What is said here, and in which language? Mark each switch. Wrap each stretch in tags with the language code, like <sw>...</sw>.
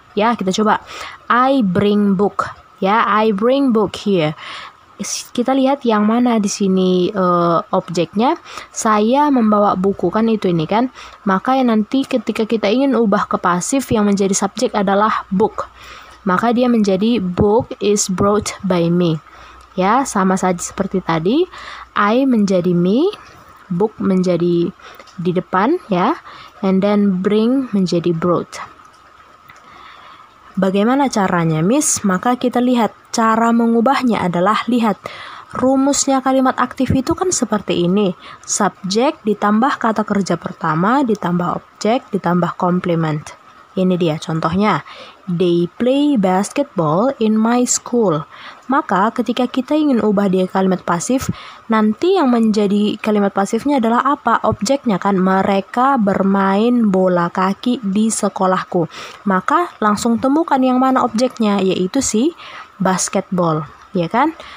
<id>Ya, kita coba.</id> <en>I bring book. Ya, I bring book here.</en> <id>Kita lihat yang mana di sini objeknya. Saya membawa buku, kan itu ini kan. Maka yang nanti ketika kita ingin ubah ke pasif yang menjadi subjek adalah book. Maka dia menjadi</id> <en>book is brought by me.</en> <id>Ya, sama saja seperti tadi. I menjadi me, book menjadi di depan ya,</id> <en>and then</en> <id>bring menjadi brought. Bagaimana caranya, Miss? Maka kita lihat cara mengubahnya adalah lihat rumusnya kalimat aktif itu kan seperti ini. Subjek ditambah kata kerja pertama ditambah objek ditambah komplement. Ini dia contohnya.</id> <en>They play basketball in my school.</en> <id>Maka ketika kita ingin ubah dia kalimat pasif, nanti yang menjadi kalimat pasifnya adalah apa? Objeknya kan, mereka bermain bola kaki di sekolahku. Maka langsung temukan yang mana objeknya, yaitu si basketball, ya kan?</id>